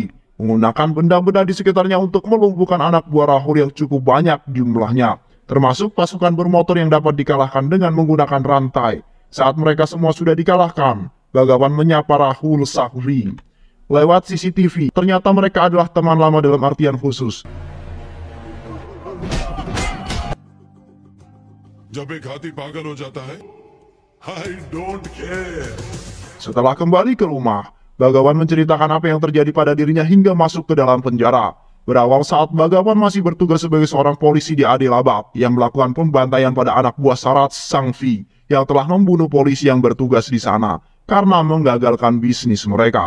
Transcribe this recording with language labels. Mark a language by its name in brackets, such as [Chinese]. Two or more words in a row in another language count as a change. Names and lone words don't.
[Indonesian] Menggunakan benda-benda di sekitarnya untuk melumpuhkan anak buah Rahul yang cukup banyak jumlahnya, termasuk pasukan bermotor yang dapat dikalahkan dengan menggunakan rantai. Saat mereka semua sudah dikalahkan, Bhagavan menyapa Rahul Sangvi lewat CCTV. Ternyata mereka adalah teman lama dalam artian khusus. [Hindi] जब एक हाथी पागल हो जाता है, [English] I don't care. [Indonesian] Setelah kembali ke rumah, Bhagavan menceritakan apa yang terjadi pada dirinya hingga masuk ke dalam penjara. Berawal saat Bhagavan masih bertugas sebagai seorang polisi di Adilabad yang melakukan pembantaian pada anak buah Sarat Sangvi yang telah membunuh polisi yang bertugas di sana karena menggagalkan bisnis mereka.